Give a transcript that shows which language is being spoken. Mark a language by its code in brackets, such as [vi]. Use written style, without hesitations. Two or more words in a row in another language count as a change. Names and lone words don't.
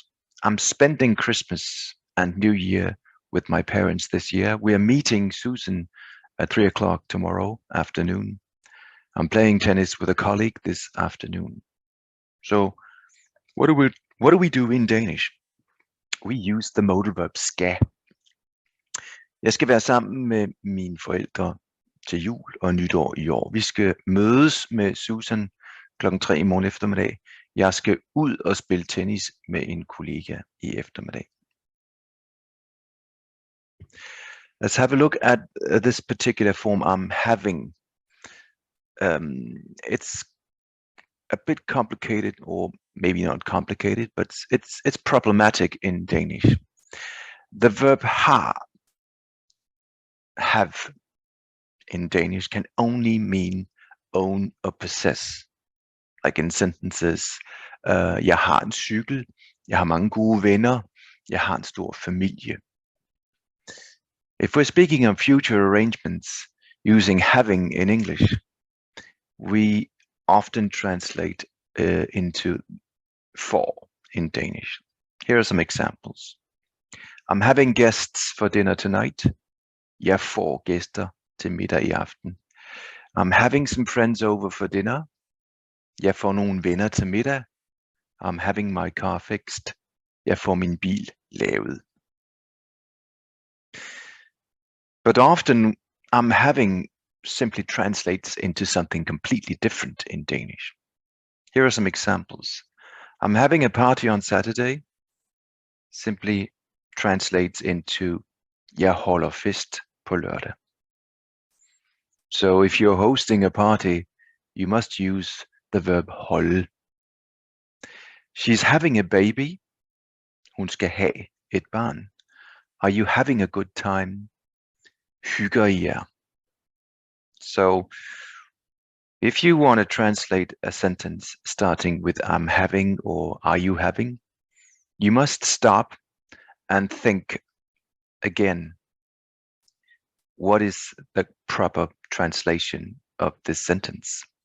[en] I'm spending Christmas and New Year with my parents this year. We are meeting Susan at 3 o'clock tomorrow afternoon. I'm playing tennis with a colleague this afternoon. So what do we do in Danish? We use the modal verb skal. [da] Jeg skal være sammen med mine forældre til jul og nytår i år. Vi skal mødes med Susan klokken 3 i morgen eftermiddag. Jeg skal ud og spille tennis med en kollega i eftermiddag. [en] Let's have a look at this particular form, I'm having. It's a bit complicated, or maybe not complicated, but it's problematic in Danish. The verb have in Danish can only mean own or possess. Like in sentences, [da] jeg har en cykel, jeg har mange gode venner, jeg har en stor familie. [en] If we're speaking of future arrangements using having in English, we often translate into for in Danish. Here are some examples. I'm having guests for dinner tonight. [da] Jeg får gæster til middag i aften. [en] I'm having some friends over for dinner. [da] Jeg får nogle venner til middag. [en] I'm having my car fixed. [da] Jeg får min bil lavet. [en] But often I'm having simply translates into something completely different in Danish. Here are some examples. I'm having a party on Saturday simply translates into [da] jeg holder fest på lørdag. [en] So if you're hosting a party, you must use the verb holde. She's having a baby. [da] Hun skal have et barn. [en] Are you having a good time? [da] Hygger I jer? [en] So if you want to translate a sentence starting with I'm having or are you having, you must stop and think again, what is the proper translation of this sentence?